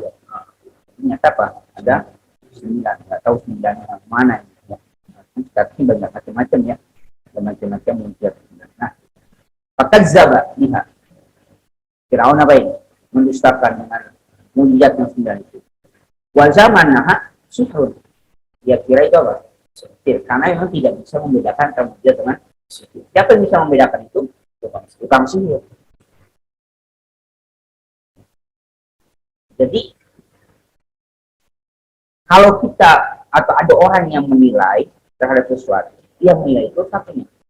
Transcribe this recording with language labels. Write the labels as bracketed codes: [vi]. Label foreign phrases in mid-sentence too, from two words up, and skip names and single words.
[id] Ternyata apa? Ada 9, nggak tahu 9 yang mana ya. Tapi banyak macam-macam ya, ada macam-macam mukjizat. Nah, [ar] fakadzdzaba biha, [id] Fir'aun apa ini? Mendustakan dengan mukjizat yang 9 itu. [ar] Wa zamanaha sihrun, [id] dia kira itu apa? Sihir, karena memang tidak bisa membedakan mukjizat dengan sihir. Siapa yang bisa membedakan itu? Tukang sihir. Jadi kalau kita atau ada orang yang menilai terhadap sesuatu, yang menilai itu satunya.